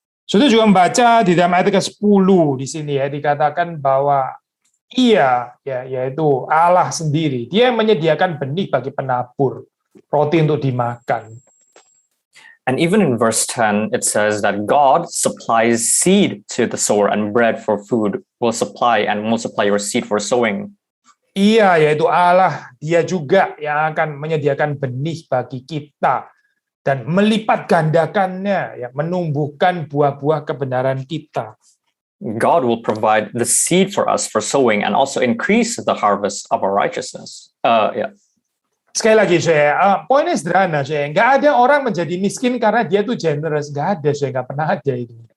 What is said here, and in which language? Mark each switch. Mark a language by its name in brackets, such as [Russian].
[Indonesian] Sudah juga membaca di dalam ayat ke-10 di sini ya dikatakan bahwa Ia ya yaitu Allah sendiri, Dia yang menyediakan benih bagi penabur, roti untuk dimakan. [English] And even in verse 10, it says that God supplies seed to the sower and bread for food, will supply and multiply your seed for sowing. [Indonesian] Ia yaitu Allah, Dia juga yang akan menyediakan benih bagi kita dan melipat gandakannya, ya, menumbuhkan buah-buah kebenaran kita. [English] God will provide the seed for us for sowing and also increase the harvest of our righteousness. [Indonesian] Sekali lagi saya, poinnya sederhana saya, nggak ada orang menjadi miskin karena dia tuh generous, nggak ada, saya nggak pernah ada itu.